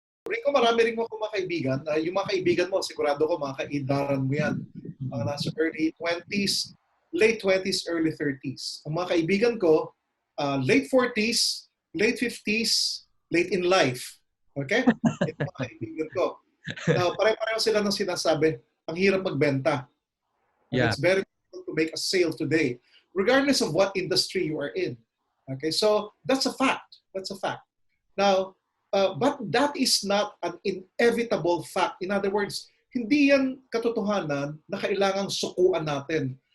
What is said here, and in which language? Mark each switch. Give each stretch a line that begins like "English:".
Filipino: Rico, marami rin mo akong mga kaibigan. Yung mga kaibigan mo, sigurado ko mga kaidaran mo yan. Mga nasa
English: early 20s, late 20s, early 30s.
Filipino: Ang mga kaibigan ko, late 40s, late 50s,
English: late in life.
Filipino: Okay? Ito mga kaibigan ko. Now, pare-pareho sila ng sinasabi, ang hirap magbenta.
English: And it's very difficult to make a sale today, regardless of what industry you are in. Okay, so that's a fact. That's a fact. Now, but that is not an inevitable fact. In other words,
Filipino: hindi yan katotohanan na kailangang sukuan natin.